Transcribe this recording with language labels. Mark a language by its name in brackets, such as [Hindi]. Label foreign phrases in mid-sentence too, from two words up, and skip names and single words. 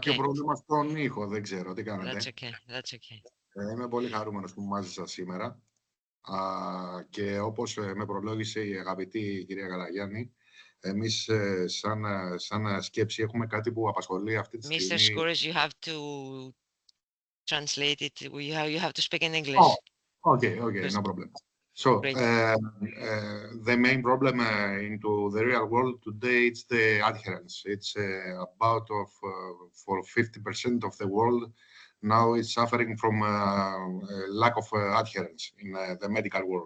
[Greek] κάποιο [English] okay. [Greek] πρόβλημα στον ήχο, δεν ξέρω τι [English] That's [Greek] κάνετε. [English] okay. That's okay. [Greek] Είμαι πολύ χαρούμενος που είμαι μαζί σας σήμερα. Και όπως με προλόγησε η αγαπητή κυρία Γαλαγιάννη, εμείς σαν σκέψη έχουμε κάτι που απασχολεί αυτή τη [English] Mr. [Greek] στιγμή. [English] Skouras, you have to translate it. You have to speak in English. Oh, okay, no problem. So, the main problem into the real world today is the adherence. It's about for 50% of the world now is suffering from lack of adherence in the medical world.